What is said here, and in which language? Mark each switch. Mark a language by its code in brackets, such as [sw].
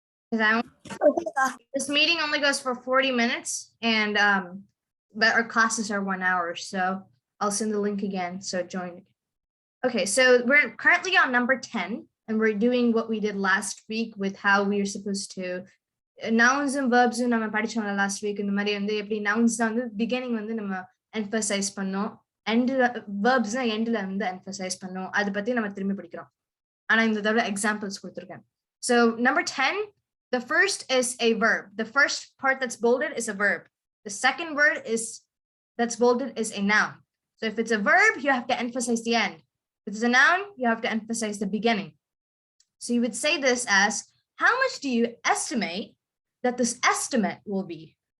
[en] Because this meeting only goes for 40 minutes and but our classes are 1 hour. So I'll send the link again. So join. Okay, so we're currently on number 10 and we're doing what we did last week with how we are supposed to nouns and verbs [ta] நம்ம படிச்சோம்ல [en] last week. [ta] இந்த மாதிரி வந்து எப்படி nouns தான் வந்து beginning வந்து நம்ம emphasize பண்ணோம், end verbs தான் endல வந்து emphasize பண்ணோம். அதை பத்தி நம்ம திரும்பி படிக்கிறோம். ஆனா இந்த தடவை examples கொடுத்திருக்கேன். [en] So number 10, the first is a verb. The first part that's bolded is a verb. The second word is that's bolded is a noun. So if it's a verb, you have to emphasize the end. If it's a noun, you have to emphasize the beginning. So you would say this as, how much do you estimate that this estimate will be?